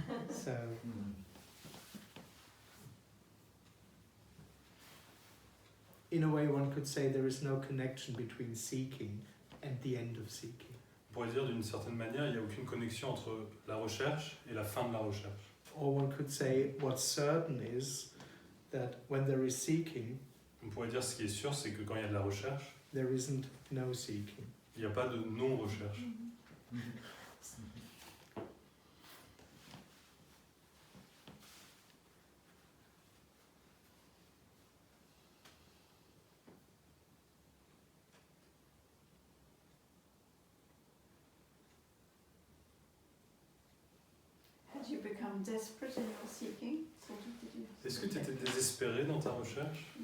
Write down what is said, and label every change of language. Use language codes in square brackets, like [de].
[en] So, in a way, one could say there is no connection between seeking and the end of seeking. [fr] On pourrait dire d'une certaine manière, il n'y a aucune connexion entre la recherche et la fin de la recherche. [en] Or one could say what's certain is that when there is seeking, [fr] On pourrait dire ce qui est sûr, c'est que quand il y a de la recherche, [en] there isn't no seeking. [fr] il n'y a pas de non-recherche. [en] Had you become desperate in your seeking? Sort of, did you? [fr] Est-ce que tu étais désespéré dans ta recherche?